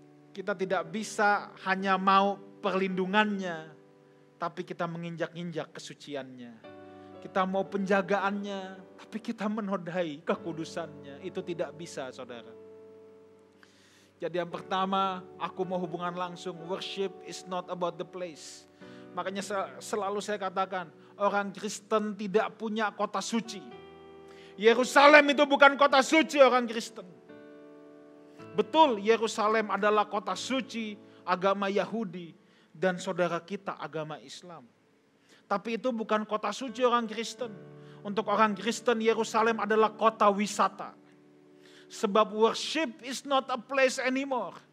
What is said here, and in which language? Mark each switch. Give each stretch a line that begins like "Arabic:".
Indonesian: Kita tidak bisa hanya mau perlindungannya, tapi kita menginjak-injak kesuciannya. Kita mau penjagaannya, tapi kita menodai kekudusannya. Itu tidak bisa, saudara. Jadi yang pertama, aku mau hubungan langsung.
English: Worship is not about the place.
Indonesian: Makanya selalu saya katakan, orang Kristen tidak punya kota suci. Yerusalem itu bukan kota suci orang Kristen. Betul, Yerusalem adalah kota suci agama Yahudi dan saudara kita agama Islam. Tapi itu bukan kota suci orang Kristen. Untuk orang Kristen, Yerusalem adalah kota wisata. Sebab
English: worship is not a place anymore.